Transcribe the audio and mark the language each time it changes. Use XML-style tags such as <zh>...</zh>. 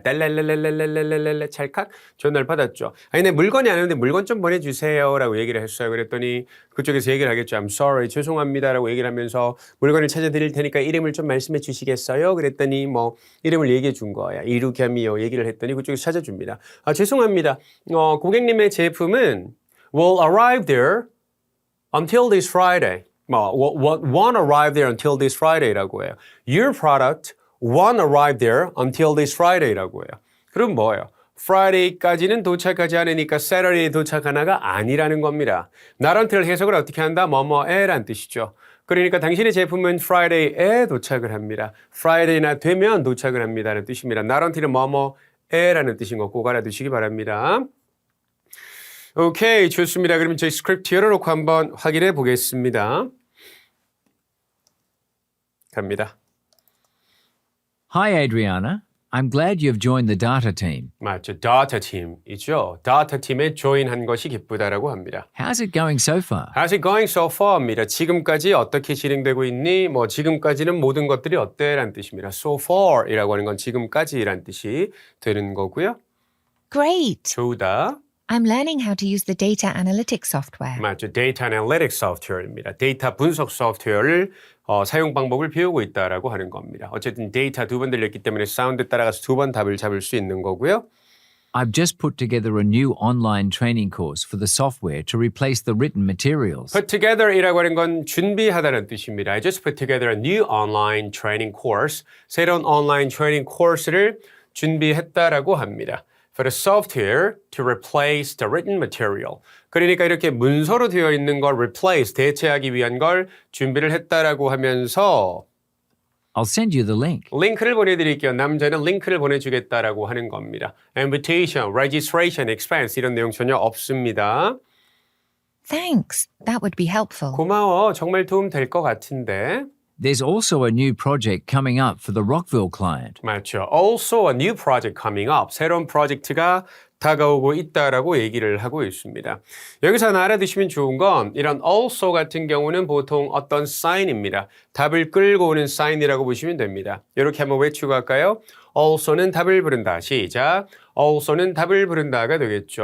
<ko>랄랄랄랄랄랄랄랄 찰칵 전화를 받았죠. 아니 내 물건이 안 오는데 물건 좀 보내주세요 라고 얘기를 했어요. 그랬더니 그쪽에서 얘기를 하겠죠.</ko> <en>I'm sorry</en> <ko>죄송합니다 라고 얘기를 하면서 물건을 찾아드릴 테니까 이름을 좀 말씀해 주시겠어요? 그랬더니 뭐 이름을 얘기해 준 거야. 이루겸이요 얘기를 했더니 그쪽에서 찾아줍니다. 아 죄송합니다. 고객님의 제품은</ko> <en>will arrive there until this Friday. won't arrive there until this Friday</en> <ko>라고 해요.</ko> <en>Your product won't arrive there until this Friday라고 해요.</en> <ko>그럼 뭐예요? Friday까지는 도착하지 않으니까 Saturday에 도착하나가 아니라는 겁니다. not until 해석을 어떻게 한다? 뭐뭐에란 뜻이죠. 그러니까 당신의 제품은 Friday에 도착을 합니다. Friday나 되면 도착을 합니다라는 뜻입니다. Not until은 뭐뭐에라는 뜻인 거 꼭 알아두시기 바랍니다. 오케이, 좋습니다. 그러면 저희 스크립트 열어놓고 한번 확인해 보겠습니다. 갑니다.</ko> <en>Hi, Adriana. I'm glad you've joined the data team.</en> <ko>맞죠. Data Team이죠. Data Team에 join한 것이 기쁘다라고 합니다.</ko> <en>How's it going so far? How's it going so far입니다.</en> <ko>지금까지 어떻게 진행되고 있니? 뭐 지금까지는 모든 것들이 어때? 라는 뜻입니다. So far이라고 하는 건 지금까지라는 뜻이 되는 거고요.</ko> <en>Great!</en> <ko>좋다.</ko> <en>I'm learning how to use the data analytics software.</en> <ko>맞죠. Data Analytics Software입니다. 데이터 분석 소프트웨어를 사용 방법을 배우고 있다라고 하는 겁니다. 어쨌든 데이터 두 번 들렸기 때문에 사운드 따라가서 두 번 답을 잡을 수 있는 거고요.</ko> <en>I've just put together a new online training course for the software to replace the written materials.</en> <ko>Put together이라고 하는 건 준비하다는 뜻입니다.</ko> <en>I just put together a new online training course.</en> <ko>새로운 온라인 트레이닝 코스를 준비했다라고 합니다.</ko> <en>For the software to replace the written material.</en> <ko>그러니까 이렇게 문서로 되어 있는 걸 replace, 대체하기 위한 걸 준비를 했다라고 하면서</ko> <en>I'll send you the link.</en> <ko>링크를 보내드릴게요. 남자는 링크를 보내주겠다라고 하는 겁니다. Invitation, registration, expense 이런 내용 전혀 없습니다.</ko> <en>Thanks. That would be helpful.</en> <ko>고마워. 정말 도움 될 것 같은데.</ko> <en>There's also a new project coming up for the Rockville client.</en> <ko>맞죠.</ko> <en>Also a new project coming up.</en> <ko>새로운 프로젝트가 다가오고 있다라고 얘기를 하고 있습니다. 여기서 하나 알아두시면 좋은 건 이런 also 같은 경우는 보통 어떤 sign입니다. 답을 끌고 오는 sign이라고 보시면 됩니다. 이렇게 한번 외치고 갈까요? also는 답을 부른다. 시작. also는 답을 부른다가 되겠죠.</ko>